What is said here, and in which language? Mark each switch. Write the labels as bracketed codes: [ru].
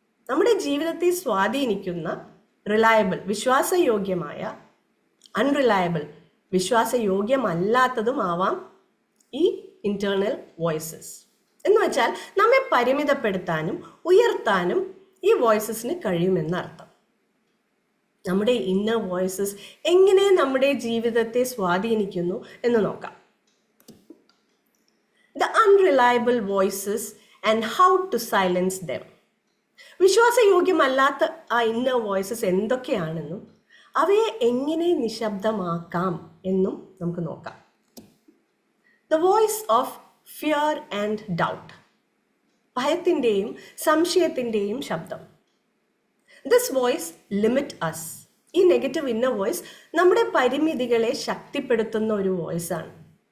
[ml] നമ്മുടെ ജീവിതത്തെ സ്വാധീനിക്കുന്ന റിലയബിൾ, വിശ്വാസയോഗ്യമായ, അൺറിലയബിൾ, വിശ്വാസയോഗ്യമല്ലാത്തതും ആവാം ഈ ഇന്റേണൽ വോയിസസ്. എന്ന് വെച്ചാൽ നമ്മെ പരിമിതപ്പെടുത്താനും ഉയർത്താനും ഈ വോയിസസിന് കഴിയുമെന്നർത്ഥം. നമ്മുടെ ഇന്നർ വോയിസസ് എങ്ങനെ നമ്മുടെ ജീവിതത്തെ സ്വാധീനിക്കുന്നു എന്ന് നോക്കാം. [en] The unreliable voices and how to silence them. [ml] വിശ്വാസയോഗ്യമല്ലാത്ത ആ ഇന്നർ വോയിസസ് എന്തൊക്കെയാണെന്നും അവയെ എങ്ങനെ നിശബ്ദമാക്കാം എന്നും നമുക്ക് നോക്കാം. [en] The voice of fear and doubt. [ml] ഭയത്തിൻ്റെയും സംശയത്തിൻ്റെയും ശബ്ദം. [en] This voice limit us. [ml] ഈ നെഗറ്റീവ് ഇന്നർ വോയിസ് നമ്മുടെ പരിമിതികളെ ശക്തിപ്പെടുത്തുന്ന ഒരു വോയിസാണ്.